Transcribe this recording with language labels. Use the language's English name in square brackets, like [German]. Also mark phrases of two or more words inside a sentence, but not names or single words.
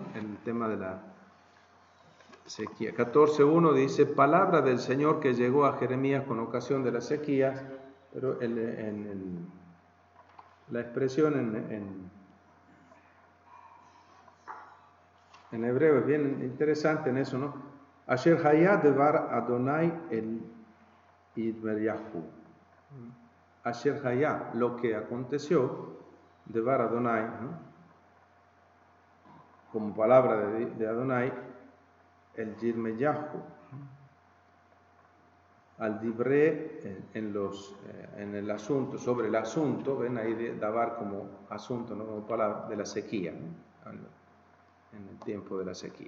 [Spanish] El tema de la sequía. 14:1 dice, palabra del Señor que llegó a Jeremías con ocasión de las sequías, pero la expresión en hebreo es bien interesante en eso, ¿no? [Hebrew] אשר היה דבר יהוה אל ירמיהו. אשר היה, [Spanish] lo que aconteció, [Hebrew] דבר יהוה, [Spanish] ¿no?, como palabra de Adonai, [Hebrew] אל ירמיהו. על דברי [Spanish] en el asunto, sobre el asunto, ven ahí davar como asunto, no como palabra, de la sequía, ¿no?, en el tiempo de la sequía.